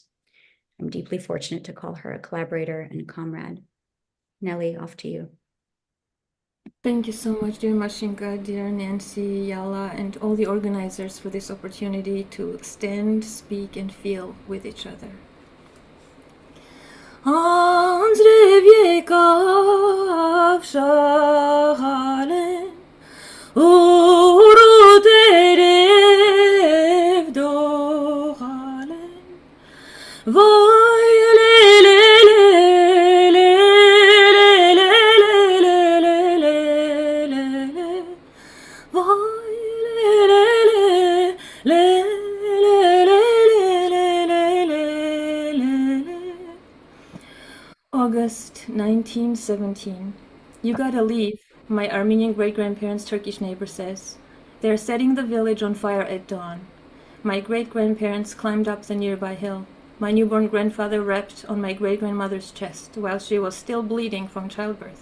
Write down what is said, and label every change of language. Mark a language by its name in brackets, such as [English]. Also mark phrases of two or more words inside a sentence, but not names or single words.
[English] I'm deeply fortunate to call her a collaborator and a comrade. Nelly, off to you. Thank you so much, dear Mashinka, dear Nancy, Yala, and all the organizers for this opportunity to stand, speak, and feel with each other. [Armenian] Անձրև եկավ շաղալեն, ուրու տերև դողալեն, Vay le le le le le le le le le le. Vay le le le le le le le le le le. [English] August 1917. You gotta leave, my Armenian great-grandparents' Turkish neighbor says. They're setting the village on fire at dawn. My great-grandparents climbed up the nearby hill. My newborn grandfather rapped on my great-grandmother's chest while she was still bleeding from childbirth.